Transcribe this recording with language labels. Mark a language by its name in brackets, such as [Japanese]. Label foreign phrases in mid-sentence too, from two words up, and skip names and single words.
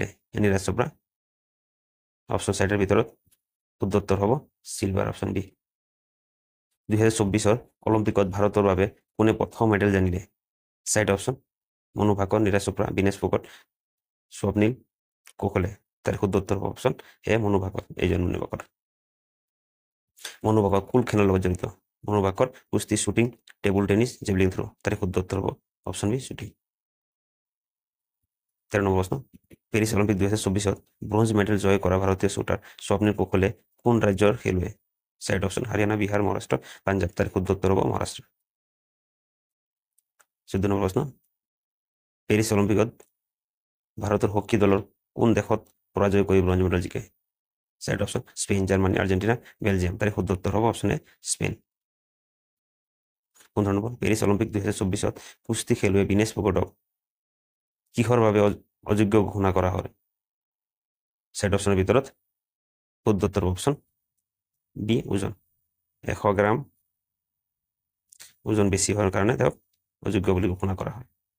[Assamese] নীৰজ চোপ্ৰা [English] option sideৰ [Assamese] ভিতৰত শুদ্ধ উত্তৰ হ'ব সিলভাৰ, [English] option B. [Assamese] 2024 অলিম্পিকত ভাৰতৰ বাবে কোনে প্ৰথম মেডেল জানিলে? [English] side option, [Assamese] মনু ভাকৰ, নীৰজ চোপ্ৰা, বিনেশ ফোগট, স্বপ্নীল কোহলে। [Bangla] তার শুদ্ধ উত্তর হবে [English] option A, [Bangla] মনু ভাকর। [Assamese] এইজন মনু ভাকর। মনু ভাকর কোন খেলার লগত জড়িত? মনু ভাকর কুস্তি, শুটিং, [English] table tennis, javelin throw. [Bangla] তার শুদ্ধ উত্তর হবে [English] option B, [Bangla] শুটিং। 13 নম্বর প্রশ্ন, পেরিস অলিম্পিক 2024 [English] bronze medal [Bangla] জয় করা ভারতীয় শুটার স্বপ্নীল কোহলে কোন রাজ্যের খেলুড়ে? [English] side option [Bangla] হরিয়ানা, বিহার, মহারাষ্ট্র, পাঞ্জাব। তার শুদ্ধ উত্তর হবে মহারাষ্ট্র। [Assamese] 14 নম্বৰ প্ৰশ্ন, পেৰিছ অলিম্পিকত ভাৰতৰ হকী দলৰ কোন দেশত পৰাজয় কৰি [English] bronze medal [Assamese] জিকে? [English] side option [Assamese] স্পেইন, [Bangla] জার্মানি, আর্জেন্টিনা, বেলজিয়াম। তার শুদ্ধ উত্তর হবে [English] option A, [Bangla] স্পেন। [Assamese] 15 নম্বৰ, পেৰিছ অলিম্পিক 2024 কুস্তি খেলুৱৈ বিনেশ ফোগটক কিহৰ বাবে অযোগ্য ঘোষণা কৰা হয়? [English] side optionৰ [Assamese] ভিতৰত শুদ্ধ উত্তৰ [English] option B, [Assamese] ওজন। 100 গ্ৰাম ওজন বেছি হোৱাৰ কাৰণে তেওঁক অযোগ্য বুলি ঘোষণা কৰা হয়।